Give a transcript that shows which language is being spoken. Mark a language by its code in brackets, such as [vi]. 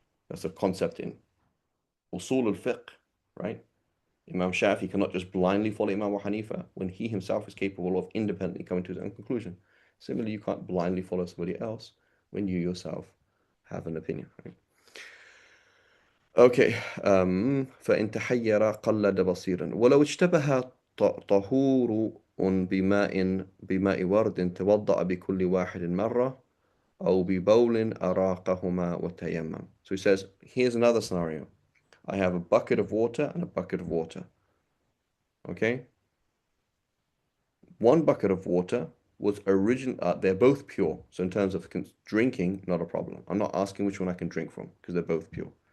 [en] That's a concept in usul al-fiqh, right? Imam Shafi cannot just blindly follow Imam Abu Hanifa when he himself is capable of independently coming to his own conclusion. Similarly, you can't blindly follow somebody else when you yourself have an opinion, right? Okay. [ar] فإن تحير قلد بصيرا ولو اشتبه طهور بماء ورد توضأ بكل واحد مرة أو ببول أراقهما وتيمم. [en] So he says, here's another scenario. I have a bucket of water and a bucket of water. Okay? One bucket of water was they're both pure. So in terms of drinking, not a problem. I'm not asking which one I can drink from because they're both pure.